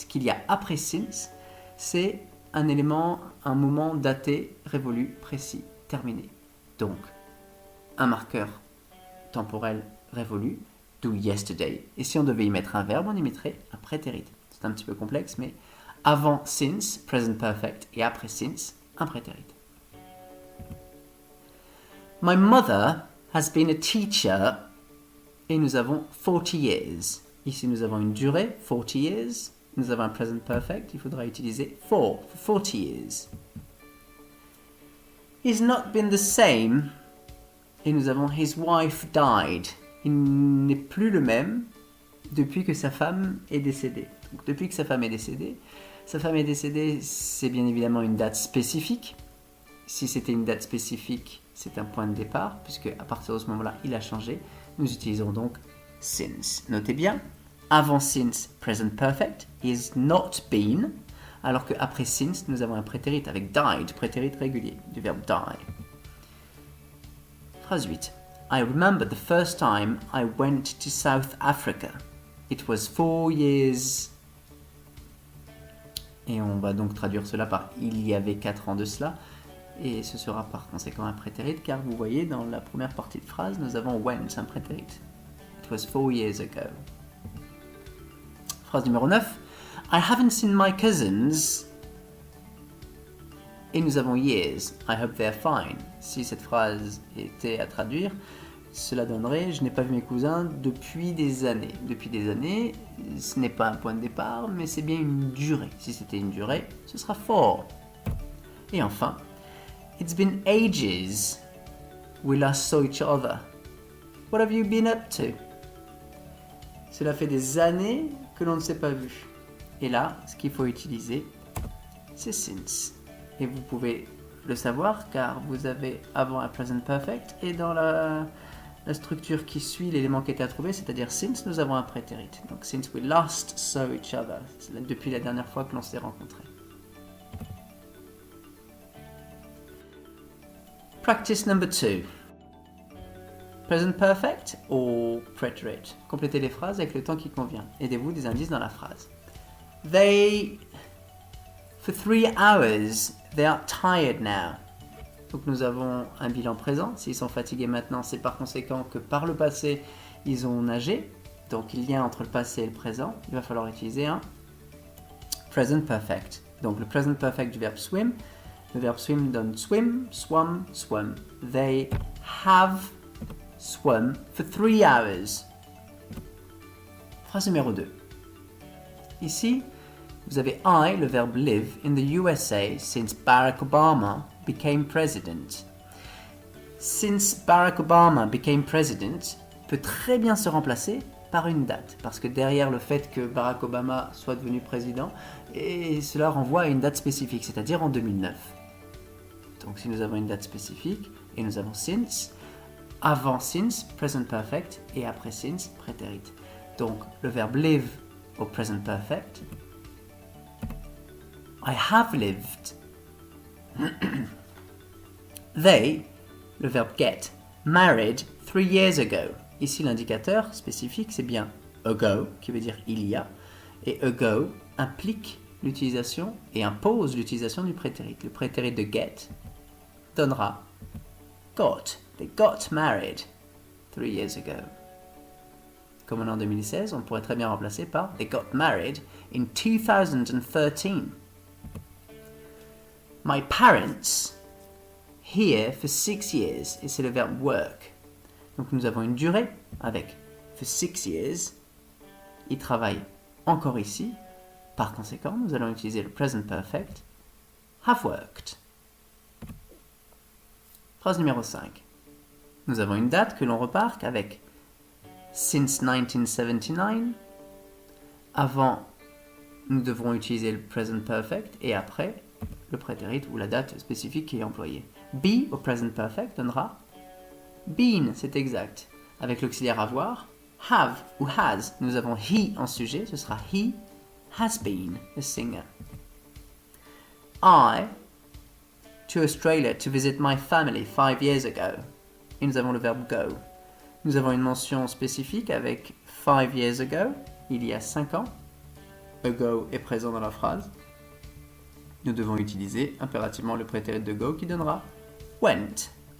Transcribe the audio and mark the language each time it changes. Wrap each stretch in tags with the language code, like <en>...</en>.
<fr>Ce qu'il y a après since, c'est un élément, un moment daté, révolu, précis, terminé. Donc, un marqueur temporel révolu, do yesterday. Et si on devait y mettre un verbe, on y mettrait un prétérit. C'est un petit peu complexe, mais avant since, present perfect, et après since, un prétérit.</fr> <en>My mother has been a teacher.</en> <fr>Et nous avons</fr> <en>40 years.</en> <fr>Ici, nous avons une durée,</fr> <en>40 years.</en> <fr>Nous avons un present perfect. Il faudra utiliser</fr> <en>for 40 years. He's not been the same.</en> <fr>Et nous avons</fr> <en>his wife died.</en> <fr>Il n'est plus le même depuis que sa femme est décédée. Donc, depuis que sa femme est décédée, c'est bien évidemment une date spécifique. Si c'était une date spécifique, c'est un point de départ, puisque à partir de ce moment-là, il a changé. Nous utilisons donc since. Notez bien, avant since, present perfect,</fr> <en>is not been,</en> <fr>alors qu'après since, nous avons un prétérit avec died, prétérit régulier, du verbe die. Phrase 8.</fr> <en>I remember the first time I went to South Africa. It was 4 years.</en> <fr>Et on va donc traduire cela par il y avait 4 ans de cela. Et ce sera par conséquent un prétérit, car vous voyez, dans la première partie de phrase, nous avons went, un prétérit.</fr> <en>It was 4 years ago.</en> <fr>Phrase numéro 9.</fr> <en>I haven't seen my cousins.</en> <fr>Et nous avons</fr> <en>years. I hope they're fine.</en> <fr>Si cette phrase était à traduire, cela donnerait je n'ai pas vu mes cousins depuis des années. Depuis des années, ce n'est pas un point de départ, mais c'est bien une durée. Si c'était une durée, ce sera for. Et enfin,</fr> <en>It's been ages we last saw each other. What have you been up to?</en> <fr>Cela fait des années que l'on ne s'est pas vu. Et là, ce qu'il faut utiliser, c'est since. Et vous pouvez le savoir car vous avez avant un present perfect et dans la structure qui suit l'élément qui était à trouver, c'est-à-dire since, nous avons un prétérit. Donc</fr> <en>since we last saw each other,</en> <fr>c'est depuis la dernière fois que l'on s'est rencontrés.</fr> <en>Practice number 2. Present perfect</en> <fr>ou</fr> <en>preterite.</en> <fr>Complétez les phrases avec le temps qui convient. Aidez-vous des indices dans la phrase.</fr> <en>For 3 hours, they are tired now.</en> <fr>Donc nous avons un bilan présent. S'ils sont fatigués maintenant, c'est par conséquent que par le passé, ils ont nagé. Donc il y a entre le passé et le présent. Il va falloir utiliser un present perfect. Donc le present perfect du verbe swim. Le verbe swim donne swim, swum, swum.</fr> <en>They have swum for 3 hours.</en> <fr>Phrase numéro 2. Ici, nous vous avez</fr> <en>I,</en> <fr>le verbe</fr> <en>live, in the USA since Barack Obama became president. Since Barack Obama became president</en> <fr>peut très bien se remplacer par une date, parce que derrière le fait que Barack Obama soit devenu président, et cela renvoie à une date spécifique, c'est-à-dire en 2009. Donc si nous avons une date spécifique, et nous avons since, avant since, present perfect, et après since, prétérit. Donc le verbe live au present perfect,</fr> <en>I have lived.</en> <fr>They, le verbe get, married 3 years ago. Ici l'indicateur spécifique c'est bien ago, qui veut dire il y a, et ago implique l'utilisation et impose l'utilisation du prétérit. Le prétérit de get donnera got.</fr> <en>They got married 3 years ago.</en> <fr>Comme on est en 2016, on pourrait très bien remplacer par</fr> <en>they got married in 2013. My parents here for 6 years,</en> <fr>et c'est le verbe</fr> <en>work.</en> <fr>Donc nous avons une durée avec</fr> <en>for 6 years,</en> <fr>il travaille encore ici. Par conséquent, nous allons utiliser le present perfect, have worked. Phrase numéro 5. Nous avons une date que l'on remarque avec since 1979. Avant, nous devrons utiliser le present perfect et après, le prétérit ou la date spécifique qui est employée. Be au present perfect donnera been, c'est exact. Avec l'auxiliaire avoir, have ou has, nous avons he en sujet, ce sera</fr> <en>he has been a singer. I to Australia to visit my family 5 years ago.</en> <fr>Et nous avons le verbe go. Nous avons une mention spécifique avec 5 years ago, il y a 5 ans. Ago est présent dans la phrase. Nous devons utiliser impérativement le prétérit de go qui donnera went.</fr>